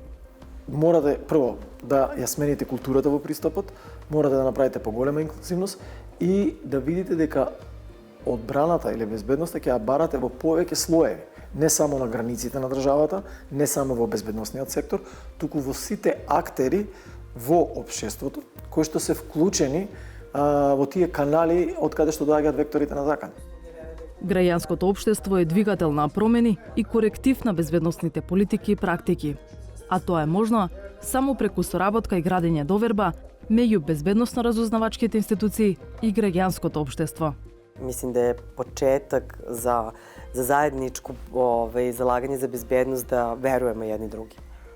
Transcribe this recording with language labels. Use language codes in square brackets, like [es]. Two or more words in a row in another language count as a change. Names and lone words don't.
[mk] Морате прво да ја смените културата во пристапот, морате да направите поголема инклузивност и да видите дека одбраната или безбедноста ќе ја барате во повеќе слоеви, не само на границите на државата, не само во безбедносниот сектор, туку во сите актери во општеството кои што се вклучени во тие канали од каде што доаѓаат векторите на закан. Граѓанското општество е двигател на промени и коректив на безбедносните политики и практики. А тоа е можно само преку соработка и градење доверба меѓу безбедносно-разузнавачките институции и граѓанското општество. [sr] Mislim da je početak za zajedničko zalaganje za bezbednost da verujemo jedni drugi.